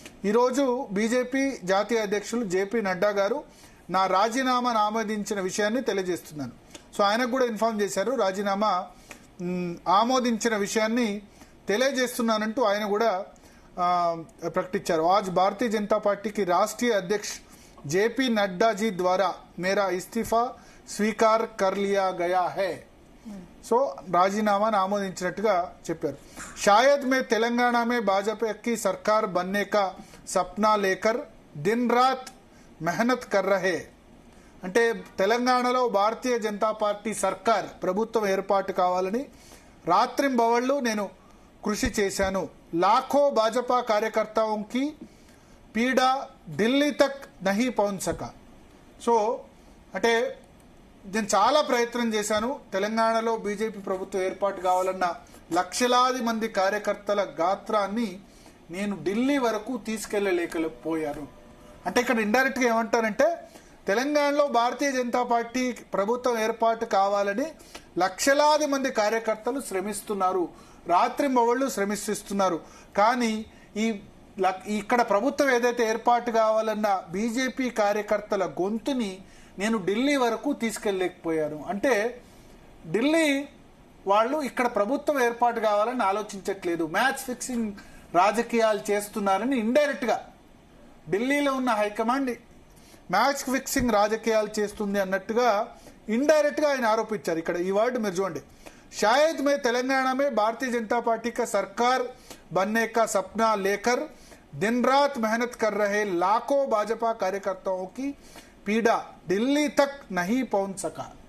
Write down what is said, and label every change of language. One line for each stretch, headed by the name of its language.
Telugu: ఈరోజు బీజేపీ జాతీయ అధ్యక్షులు జేపీ నడ్డా గారు నా రాజీనామాను ఆమోదించిన విషయాన్ని తెలియజేస్తున్నాను. సో ఆయనకు కూడా ఇన్ఫార్మ్ చేశారు, రాజీనామా ఆమోదించిన విషయాన్ని తెలియజేస్తున్నానంటూ ఆయన కూడా ప్రకటించారు.
Hindi: आज भारतीय जनता पार्टी की राष्ट्रीय अध्यक्ष जेपी नड्डा जी द्वारा मेरा इस्तीफा स्वीकार कर लिया गया है.
Telugu: సో రాజీనామాను ఆమోదించినట్టుగా చెప్పారు.
Hindi: शायद मैं तेलंगाना में भाजपा की सरकार बनने का सपना लेकर दिन रात मेहनत कर रहे.
Telugu: అంటే తెలంగాణలో భారతీయ జనతా పార్టీ సర్కార్ ప్రభుత్వం ఏర్పాటు కావాలని రాత్రింబవళ్లు నేను కృషి చేశాను.
Hindi: लाखों भाजपा कार्यकर्ताओं की पीड़ा ఢిల్లీ తక్ నహీ పहुंच సకా.
Telugu: సో అంటే నేను చాలా ప్రయత్నం చేశాను, తెలంగాణలో బీజేపీ ప్రభుత్వం ఏర్పాటు కావాలన్న లక్షలాది మంది కార్యకర్తల గాత్రాన్ని నేను ఢిల్లీ వరకు తీసుకెళ్లలేకపోయాను. అంటే ఇక్కడ ఇండైరెక్ట్ గా ఏమంటారంటే తెలంగాణలో భారతీయ జనతా పార్టీ ప్రభుత్వం ఏర్పాటు కావాలని లక్షలాది మంది కార్యకర్తలు శ్రమిస్తున్నారు, రాత్రింబవళ్లు శ్రమిస్తున్నారు. కానీ ఇక్కడ ప్రభుత్వం ఏదైతే ఏర్పాటు కావాలన్న బీజేపీ కార్యకర్తల గొంతుని నేను ఢిల్లీ వరకు తీసుకెళ్లలేకపోయాను. అంటే ఢిల్లీ వాళ్ళు ఇక్కడ ప్రభుత్వం ఏర్పాటు కావాలని ఆలోచించట్లేదు, మ్యాచ్ ఫిక్సింగ్ రాజకీయాలు చేస్తున్నారని ఇండైరెక్ట్ గా ఢిల్లీలో ఉన్న హైకమాండ్ మ్యాచ్ ఫిక్సింగ్ రాజకీయాలు చేస్తుంది అన్నట్టుగా ఇండైరెక్ట్ గా ఆయన ఆరోపించారు. ఇక్కడ ఈ వర్డ్ మీరు చూడండి,
Hindi: शायद मैं तेलंगाना में भारतीय जनता पार्टी का सरकार बनने का सपना लेकर दिन रात मेहनत कर रहे लाखों भाजपा कार्यकर्ताओं की पीड़ा दिल्ली तक नहीं पहुंच सका.